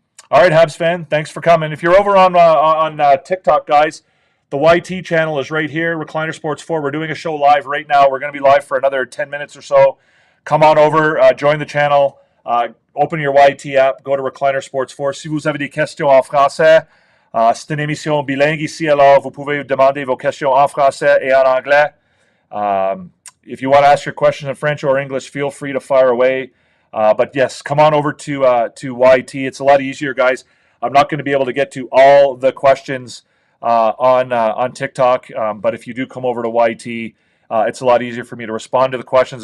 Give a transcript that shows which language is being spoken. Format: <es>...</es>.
<en>All right, Habs fan, thanks for coming. If you're over on TikTok, guys, the YT channel is right here, Recliner Sports 4. We're doing a show live right now. We're going to be live for another 10 minutes or so. Come on over, join the channel, open your YT app, go to Recliner Sports 4.</en> <fr>Si vous avez des questions en français, c'est une émission bilingue ici, alors vous pouvez demander vos questions en français et en anglais.</fr> <en>If you want to ask your question in French or English, feel free to fire away. But yes, come on over to YT. It's a lot easier, guys. I'm not going to be able to get to all the questions on TikTok, but if you do come over to YT, it's a lot easier for me to respond to the questions.</en>